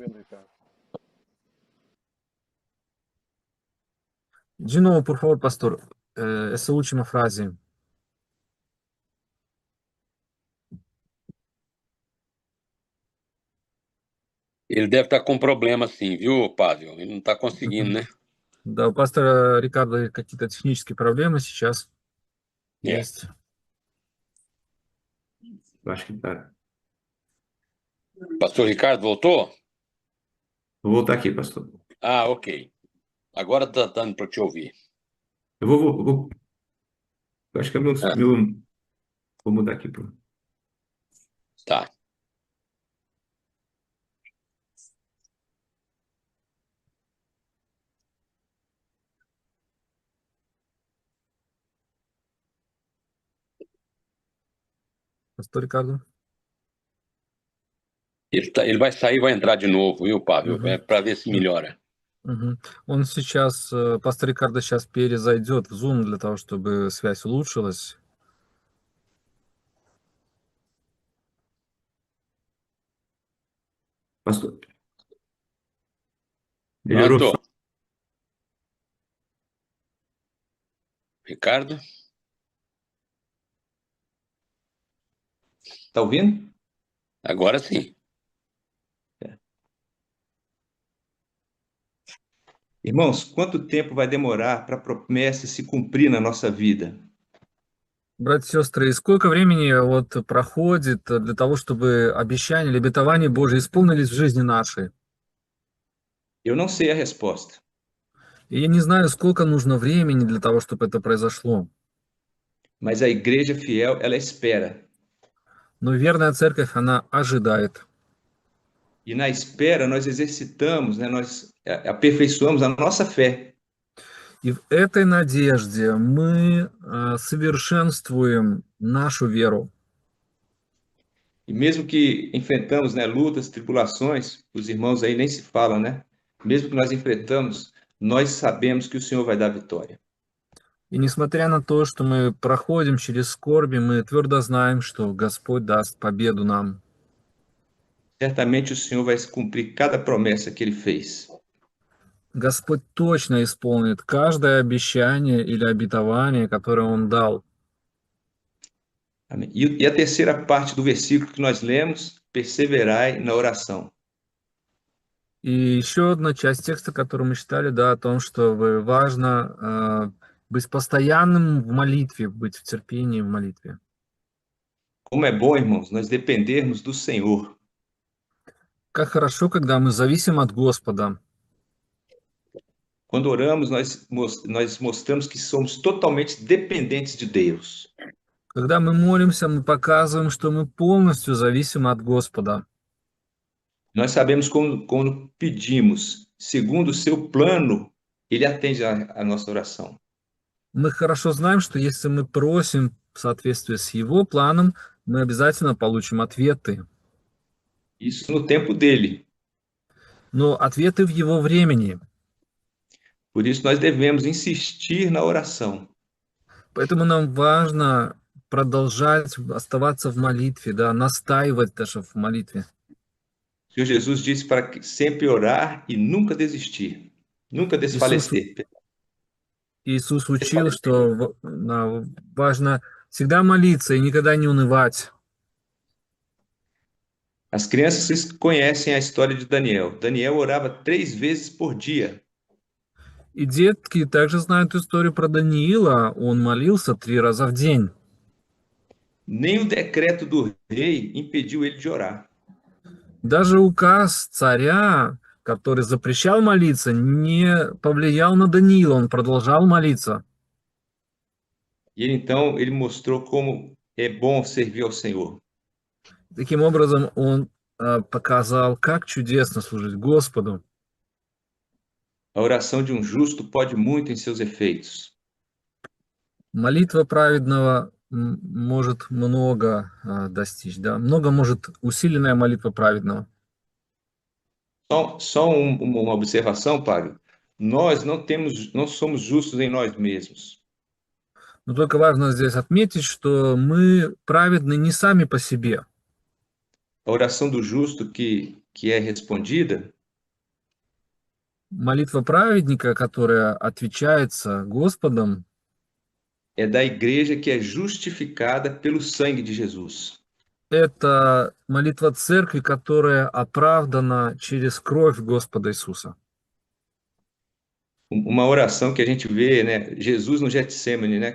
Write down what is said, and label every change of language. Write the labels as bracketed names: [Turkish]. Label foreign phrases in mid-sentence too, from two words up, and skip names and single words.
[Portuguese] De novo, por favor, pastor, essa última frase. Ele deve estar com problema, sim, viu, Pávio? Ele não está conseguindo, né? [Russian] Да, у пастора Рикардо какие-то технические проблемы сейчас есть. [Portuguese] Eu acho que tá. Pastor Ricardo voltou? Vou voltar aqui, pastor. Ah, ok. Agora está dando para te ouvir. Eu acho que é vou mudar aqui pro. Tá. Pastor Ricardo? Ele vai sair e vai entrar de novo, viu, Pávio? Uhum. É para ver se melhora. Мгм. [Russian] Он сейчас, пастор Рикардо сейчас перезайдет в Zoom для того, чтобы связь улучшилась. [Portuguese] Pastor. Melhorou? Pronto. Ricardo? Tá ouvindo? Agora sim. Irmãos, quanto tempo vai demorar para a promessa se cumprir na nossa vida? [Russian] Братья и сестры, и сколько времени вот проходит для того, чтобы обещания или обетования Божьи исполнились в жизни нашей? [Portuguese] Eu não sei a resposta, [Russian] И я не знаю, сколько нужно времени для того, чтобы это произошло. [Portuguese] mas a igreja fiel, ela espera. [Russian] Но верная церковь, она ожидает. [Portuguese] E na espera nós exercitamos, né, nós aperfeiçoamos a nossa fé. [Russian] И в этой надежде мы совершенствуем нашу веру. [Portuguese] E mesmo que enfrentamos, né, lutas, tribulações, os irmãos aí nem se falam, né? Mesmo que nós enfrentamos, nós sabemos que o Senhor vai dar vitória. [Russian] И несмотря на то, что мы проходим через скорби, мы твердо знаем, что Господь даст победу нам. [Portuguese] Certamente o Senhor vai cumprir cada promessa que ele fez. [Russian] Господь точно исполнит каждое обещание или обетование, которое Он дал. [Portuguese] Amém. E a terceira parte do versículo que nós lemos, perseverai na oração. [Russian] И еще одна часть tекста, которую мы читали, да, о том, что важно быть постоянным в молитве, быть в терпении в молитве. [Portuguese] Como é bom, irmãos, nós dependermos do Senhor. [Russian] Как хорошо, когда мы зависим от Господа. [Portuguese] Quando oramos, nós mostramos que somos totalmente dependentes de Deus. [Russian] Когда мы молимся, мы показываем, что мы полностью зависим от Господа. [Portuguese] Nós sabemos quando pedimos, segundo o seu plano, ele atende a nossa oração. [Russian] Мы хорошо знаем, что если мы просим в соответствии с Его планом, мы обязательно получим ответы. [Portuguese] Isso no tempo dele. [Russian] Но ответы в Его времени. [Portuguese] Por isso nós devemos insistir na oração. [Russian] Поэтому нам важно продолжать оставаться в молитве, да, настаивать даже в молитве. [Portuguese] O Senhor Jesus disse para sempre orar e nunca desistir, nunca desfalecer. [Russian] Iisus учил, что важно всегда молиться и никогда не унывать. [Portuguese] As crianças conhecem a história de Daniel. Daniel orava 3 vezes por dia. [Russian] И детки также знают историю про Даниила. Он молился 3 раза в день. [Portuguese] Nem o decreto do rei impediu ele de orar. [Russian] Даже указ царя, который запрещал молиться, не повлиял на Даниила. Он продолжал молиться. [Portuguese] E ele mostrou como é bom servir ao Senhor. [Russian] Таким образом, он показал, как чудесно служить Господу. [Portuguese] A oração de um justo pode muito em seus efeitos. [Russian] Молитва праведного может много достичь, да? Много может усиленная молитва праведного. [Portuguese] Só uma observação, Pablo. Nós não somos justos em nós mesmos. [Russian] Но только важно здесь отметить, что мы праведны не сами по себе. [Portuguese] A oração do justo que é respondida [Russian] Молитва праведника, которая отвечается Господом, [Portuguese] é da igreja que é justificada pelo sangue de Jesus. [Russian] это молитва церкви, которая оправдана через кровь Господа Иисуса. [Portuguese] Uma oração que a gente vê, né? Jesus no Getsemane, né?